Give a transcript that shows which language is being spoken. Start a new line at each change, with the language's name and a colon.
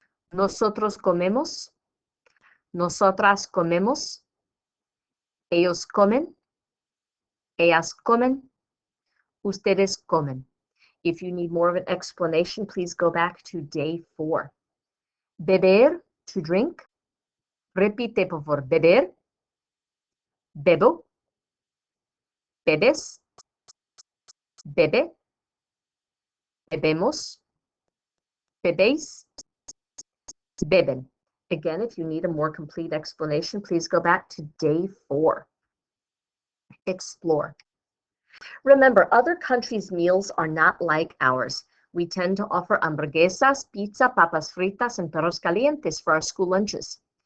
Spanish: Nosotros comemos, nosotras comemos, ellos comen, ellas comen, ustedes comen.
English: If you need more of an explanation, please go back to day 4.
Spanish: Beber,
English: to drink.
Spanish: Repite, por favor. Beber, bebo, bebes, bebe, bebemos, bebéis, Beben.
English: Again, if you need a more complete explanation, please go back to day 4. Explore. Remember, other countries' meals are not like ours. We tend to offer hamburguesas, pizza, papas fritas, and perros calientes for our school lunches.